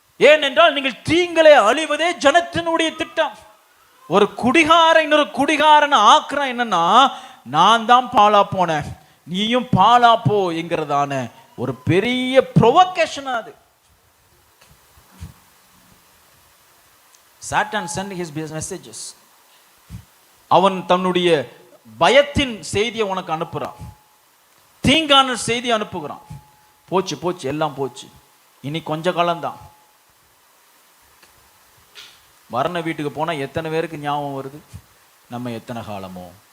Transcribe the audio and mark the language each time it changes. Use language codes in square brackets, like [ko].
[ta] ஏனென்றால் நீங்கள் தீங்களை அழிவதே ஜனத்தினுடைய திட்டம். ஒரு குடிகாரன் இன்னொரு குடிகாரன் ஆக்குறான் என்னன்னா, நான் தான் பாலா போனேன், நீயும் பாலா போ என்கிறதான ஒரு பெரிய ப்ரொவோகேஷன் அது. [en] சாத்தான் sent his messages. [ta] அவன் தன்னுடைய பயத்தின் செய்தியை உனக்கு அனுப்புறான், தீங்கான செய்தி அனுப்புகிறான். போச்சு போச்சு, எல்லாம் போச்சு, இனி கொஞ்ச காலம்தான். மரண வீட்டுக்கு போனால் எத்தனை பேருக்கு ஞாபகம் வருது, நம்ம எத்தனை காலமோ.